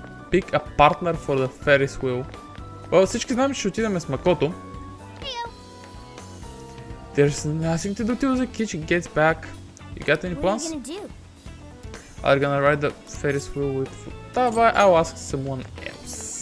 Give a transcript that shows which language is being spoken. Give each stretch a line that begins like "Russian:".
English: Pick a partner for the Ferris wheel.
Bulgarian: Всички знаем, че ще отидем с Макото.
English: There's nothing to do till the kitchen gets back. You got any plans? I'm gonna ride the Ferris wheel with food. I'll ask someone else.